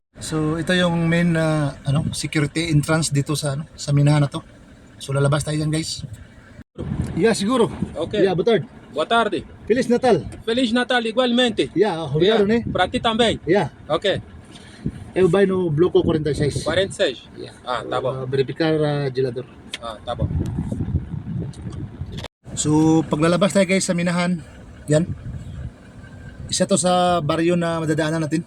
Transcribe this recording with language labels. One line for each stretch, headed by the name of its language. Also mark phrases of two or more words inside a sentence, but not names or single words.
Filipino: So ito yung
English: main security entrance
Filipino: dito sa sa minahan na to. So lalabas tayo dyan guys. Yeah, siguro. Ok.
Portuguese: Yeah, boa tarde. Boa tarde. Feliz Natal. Feliz Natal igualmente. Yeah, obrigado, né? Para ti também. Yeah. Ok. Eu vai no bloco 46. 46. Yeah. Ah, tá bom. Verificar gelador. Ah, tá bom.
Filipino: So paglalabas tayo guys sa minahan, yan. Isa to sa baryo na madadaanan natin.